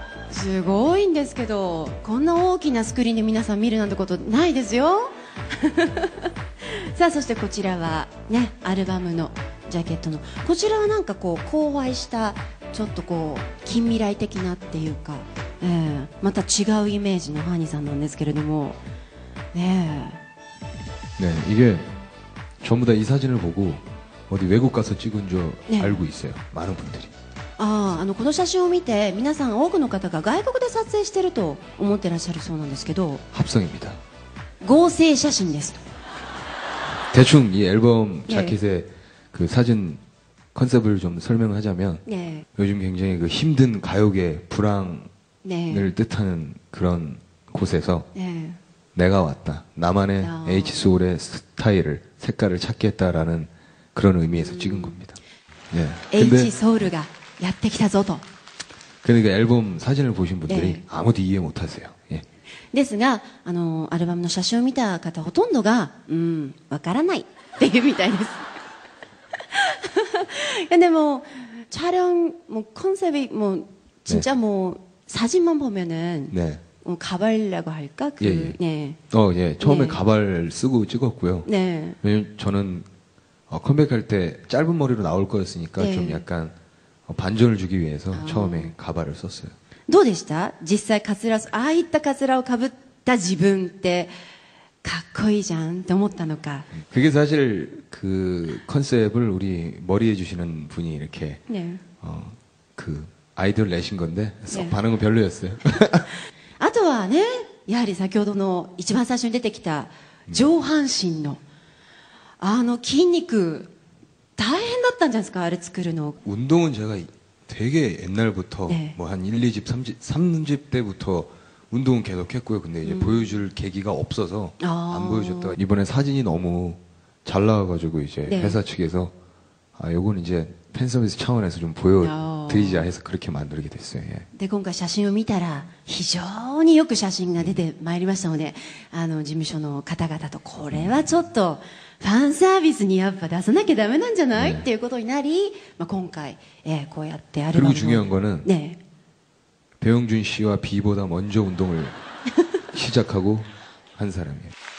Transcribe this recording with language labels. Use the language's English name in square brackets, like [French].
[Japanese] すごいんですけどこんな大きなスクリーンで皆さん見るなんてことないですよさあそしてこちらはねアルバムのジャケットのこちらはなんかこう荒廃したちょっとこう近未来的なっていうか、また違うイメージのファニーさんなんですけれども、ね [Korean] 네, 이게 전부 다 이 사진을 보고 어디 외국 가서 찍은 줄 네. 알고 있어요. 많은 분들이. [Japanese] この写真を見て皆さん多くの方が外国で撮影してると思ってらっしゃるそうなんですけど [Korean] 합성입니다. [Japanese] 合成写真ですと。 [Korean] 대충 이 앨범 네. 자켓의 그 사진 컨셉을 좀 설명을 하자면 [Japanese] ね [Korean] 요즘 굉장히 그 힘든 가요계 불황을 [Japanese] ね [Korean] 뜻하는 그런 곳에서 [Japanese] ね [Korean] 내가 왔다. 나만의 야. H소울의 스타일을, 색깔을 찾겠다라는 그런 의미에서 찍은 겁니다. 예. [Japanese] H ソウルがやってきたぞと。 [Korean] 그러니까 앨범 사진을 보신 분들이 네. 아무도 이해 못 하세요. 예. ですが、アルバムの写真を見た方ほとんどが、わからないっていうみたいです。 근데 뭐 촬영 뭐 컨셉이 뭐 진짜 뭐 사진만 보면은 네. 가발이라고 할까? 그, 예, 예. 네. 예. 처음에 네. 가발 쓰고 찍었고요. 네. 왜냐면 저는 컴백할 때 짧은 머리로 나올 거였으니까 네. 좀 약간 반전을 주기 위해서 처음에 가발을 썼어요. [Japanese] どうでした実際カツラ、ああいったカツラをかぶった自分ってかっこいいじゃんって思ったのか。 [Korean] 그게 사실 그 컨셉을 우리 머리 해주시는 분이 이렇게 [Japanese] ね。 [Korean] 그 아이디어를 내신 건데 썩 네. 반응은 별로였어요. [Japanese] あとはね、やはり先ほどの一番最初に出てきた上半身の筋肉大変だったんじゃないですか、あれ作るの。 [Korean] 운동은 제가 되게 옛날부터 네. 뭐 한 1, 2집, 3집 때부터 운동은 계속 했고요. 근데 이제 보여줄 계기가 없어서 아. 안 보여줬다가 이번에 사진이 너무 잘 나와가지고 이제 네. 회사 측에서 요건 이제 팬 서비스 차원에서 좀 보여드리자 해서 그렇게 만들게 됐어요. 예. [Japanese] で今回写真を見たら非常によく写真が出てまいりましたので、事務所の方々とこれはちょっとファンサービスにやっぱ出さなきゃダメなんじゃない、ねっていうことになり、今回、こうやってアルバム [Korean] 그리고 중요한 거는 [Japanese] ね [Korean] 배용준 씨와 비보다 먼저 운동을 시작하고 한 사람이에요.